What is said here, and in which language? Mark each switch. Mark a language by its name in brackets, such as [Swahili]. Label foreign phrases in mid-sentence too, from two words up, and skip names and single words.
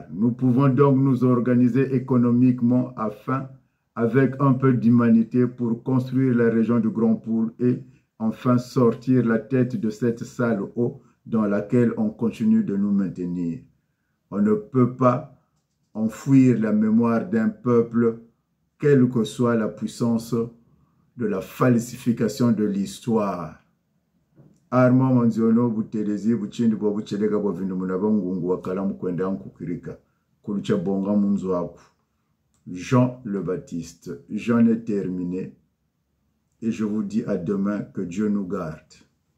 [French] Nous pouvons donc nous organiser économiquement afin, avec un peu d'humanité, pour construire la région du Grand Poule et enfin sortir la tête de cette sale eau dans laquelle on continue de nous maintenir. On ne peut pas enfouir la mémoire d'un peuple quelle que soit la puissance de la falsification de l'histoire. Armand Manziono, Buterezi, Buchindi, Bobuchelega, Bovindumuna, Bangungu, Wakala Mukwenda, Nkukirika, Kulucha Bonga Munzwaku, Jean le Baptiste. J'en ai terminé et je vous dis à demain, que Dieu nous garde.